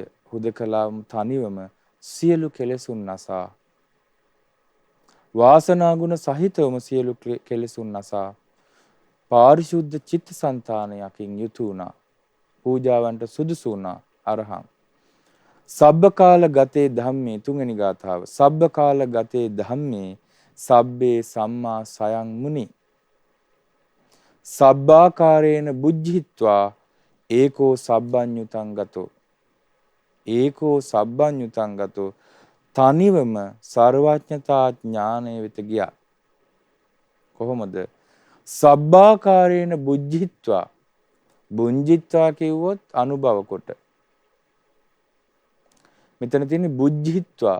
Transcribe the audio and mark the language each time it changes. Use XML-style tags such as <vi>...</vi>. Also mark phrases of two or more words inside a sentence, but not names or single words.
<si>හුදකලාම තනිවම සියලු කෙලෙසුන් නසා වාසනා ගුණ සහිතවම සියලු කෙලෙසුන් නසා පාරිශුද්ධ චිත්තසංතානයකින් යුතු වුණා. පූජාවන්ට සුදුසු වුණා.</si> <pi>අරහං සබ්බකාල ගතේ ධම්මේ</pi> <si>තුන්වෙනි ගාථාව.</si> <pi>සබ්බකාල ගතේ ධම්මේ සබ්බේ සම්මා සයං මුනි සබ්බාකාරේන බුද්ධිත්වා ඒකෝ සබ්බඤ්ඤුතං ගතෝ ඒකෝ සබ්බඤ්ඤුතං ගතෝ</pi> <si>තනිවම සර්වඥතා ඥානය වෙත ගියා.</si> <pi>කොහොමද? සබ්බාකාරේන බුද්ධිත්වා.</pi> <si>බුද්ධිත්වා කිව්වොත් අනුභව කොට. මෙතන තියෙන්නේ බුද්ධිත්වා.</si>